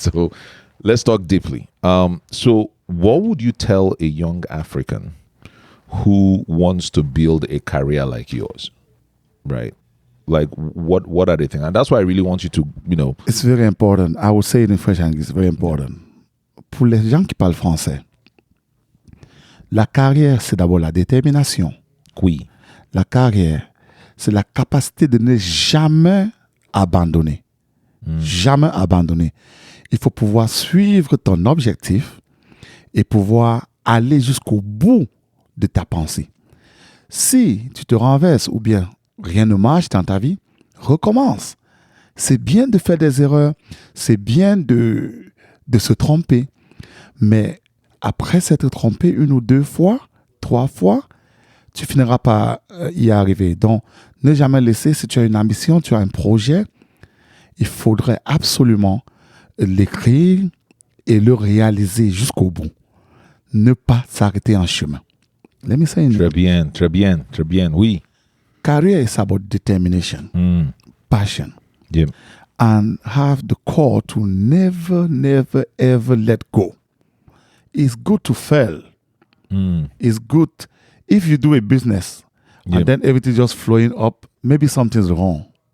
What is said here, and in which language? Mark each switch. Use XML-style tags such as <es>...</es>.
<en>So let's talk deeply. So what would you tell a young African who wants to build a career like yours, right? Like what are they thinking? And that's why I really want you to, It's very important. I will say it in French and it's very important.</en> <fr>Pour les gens qui parlent français, la carrière, c'est d'abord la détermination. Oui. La carrière, c'est la capacité de ne jamais abandonner. Jamais abandonner. Il faut pouvoir suivre ton objectif et pouvoir aller jusqu'au bout de ta pensée. Si tu te renverses ou bien rien ne marche dans ta vie, recommence. C'est bien de faire des erreurs, c'est bien de se tromper, mais après s'être trompé une ou deux fois, 3 fois, tu finiras par y arriver. Donc, ne jamais laisser, si tu as une ambition, tu as un projet, il faudrait absolument l'écrire et le réaliser jusqu'au bout. Ne pas s'arrêter en chemin.</fr> <en>Let me say</en> <fr>Très bien, oui.</fr> <en>Career is about determination, passion, and have the core to never, ever let go. It's good to fail. It's good if you do a business and then everything just flowing up, maybe something's wrong.</en>